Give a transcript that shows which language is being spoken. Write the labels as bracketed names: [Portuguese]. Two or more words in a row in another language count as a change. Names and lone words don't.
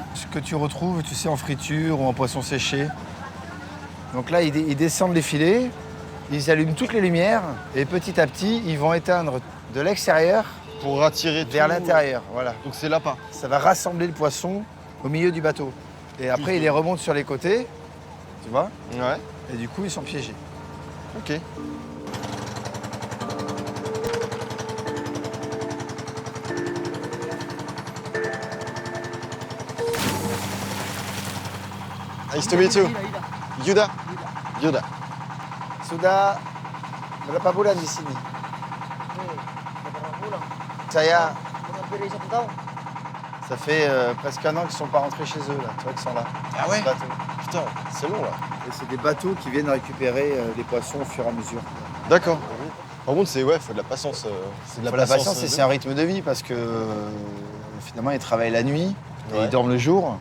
[French] Ce que tu retrouves, tu sais, en friture ou en poisson séché. Donc là, ils descendent les filets, ils allument toutes les lumières et petit à petit, ils vont éteindre de l'extérieur Pour attirer vers tout. l'intérieur. Voilà. Donc c'est l'appât. Ça va rassembler le poisson au milieu du bateau. Et après, ils les remontent sur les côtés, tu vois, Ouais. et du coup, ils sont piégés. [English] Ok. Nice to meet you. Yuda. Yuda. [Indonesian] Sudah berapa bulan di sini? Saya, [French] ça fait presque un an qu'ils sont pas rentrés chez eux, là. Tu vois qu'ils sont là. Ah ouais? Ce bateau. Putain, c'est long là. Et c'est des bateaux qui viennent récupérer les poissons au fur et à mesure. D'accord. Par contre, c'est faut de la patience. C'est de La patience, c'est un rythme de vie parce que finalement, ils travaillent la nuit et ils dorment le jour.